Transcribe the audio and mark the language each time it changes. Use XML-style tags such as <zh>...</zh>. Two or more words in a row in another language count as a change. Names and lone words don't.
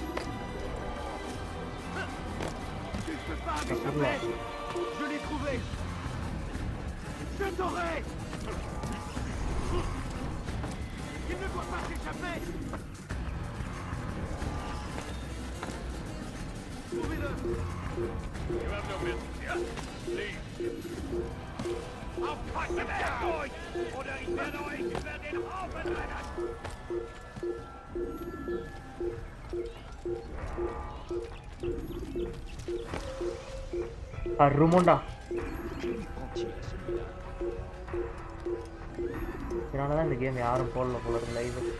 <fr>Je l'ai trouvé! Je t'aurai! Il ne doit pas s'échapper! Trouvez-le!</fr> <en>You have no business here. Leave. I'll cut you down!</en> <de>Oder ich werde euch über den Haufen rennen! Rumonda.</de> <ta>இதனாலதான் இந்த கேம் யாரும் போடல போல இருக்கு லைவ்.</ta>